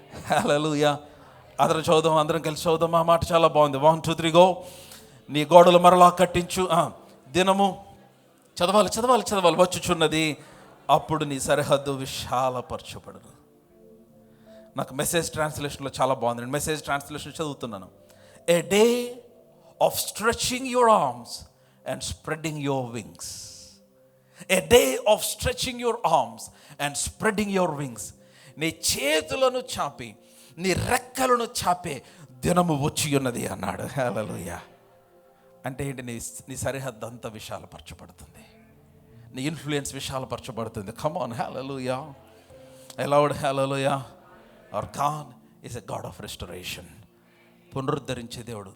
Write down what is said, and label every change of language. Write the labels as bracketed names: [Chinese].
[Telugu] హల్లెలూయా. అందరం చదువుదాం, అందరం కలిసి చదువుదాం. ఆ మాట చాలా బాగుంది. [English] 1 2 3 go. [Telugu] నీ గోడలు మరలా కట్టించు దినము, చదవాలి చదవాలి చదవాలి, వచ్చుచున్నది, అప్పుడు నీ సరిహద్దు విశాలపరచబడును. నాకు మెసేజ్ ట్రాన్స్లేషన్లో చాలా బాగుంది. నేను మెసేజ్ ట్రాన్స్లేషన్ చదువుతున్నాను. [English] A day of stretching your arms and spreading your wings. A day of stretching your arms and spreading your wings. [Telugu] నీ చేతులను చాపి నీ రెక్కలను చాపే దినము వచ్చి ఉన్నది అన్నాడు. హల్లెలూయా. అంటే ఏంటి? నీ సరిహద్దు అంతా విశాలపరచబడుతుంది, నీ influence విశాలపరచబడుతుంది. [English] Come on, hallelujah, loud hallelujah. Our God is a God of restoration. [Telugu] పునరుద్ధరించే దేవుడు.